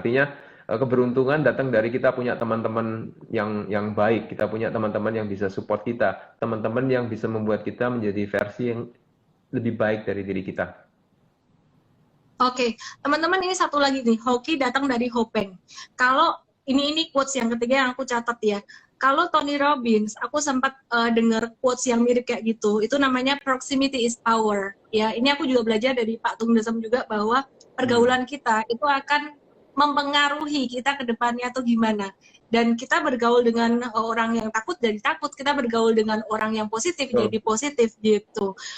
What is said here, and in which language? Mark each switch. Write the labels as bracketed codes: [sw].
[id] Artinya keberuntungan datang dari kita punya teman-teman yang baik, kita punya teman-teman yang bisa support kita, teman-teman yang bisa membuat kita menjadi versi yang lebih baik dari diri kita. Oke, teman-teman ini satu lagi nih, hoki datang dari hoping. Kalau ini quotes yang ketiga yang aku catat ya. Kalau Tony Robbins, aku sempat dengar quotes yang mirip kayak gitu. Itu namanya [en] proximity is power. [id] Ya, ini aku juga belajar dari Pak Tung Desem juga bahwa pergaulan kita itu akan mempengaruhi kita ke depannya tuh gimana. Dan kita bergaul dengan orang yang takut jadi takut, kita bergaul dengan orang yang positif jadi positif gitu.